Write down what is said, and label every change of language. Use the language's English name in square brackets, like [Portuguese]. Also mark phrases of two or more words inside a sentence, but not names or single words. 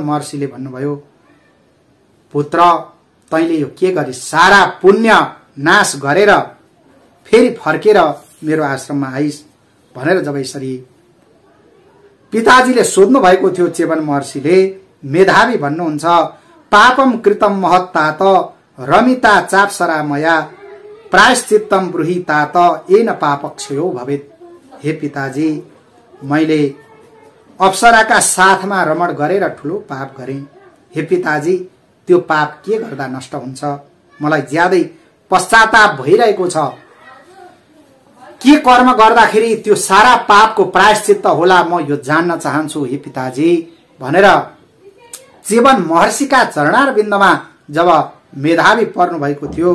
[Nepali] महर्षिले भन्नुभयो, पुत्र, तैले यो के गरी सारा पुण्य नाश गरेर फेरि फर्केर मेरो आश्रममा आइस भनेर जब यसरी पिताजीले सोध्नु भएको थियो, चेवन महर्षिले मेधावी भन्नुहुन्छ, [Sanskrit] पापम कृतम महत्तात रमिता चापसरामया प्रायश्चित्तम ब्रूहितात येन पापक्षयो भवेत्। [Nepali] हे पिताजी, मैले अप्सराका साथमा रमण गरेर ठूलो पाप गरेँ। हे पिताजी, त्यो पाप के गर्दा नष्ट हुन्छ? मलाई ज्यादै पश्चाताप भइरहेको छ। के कर्म गर्दाखेरि त्यो सारा पापको प्रायश्चित्त होला, म यो जान्न चाहन्छु हे पिताजी भनेर चेवन महर्षिका चरणार बिन्दमा जब मेधावी पर्नु भएको थियो।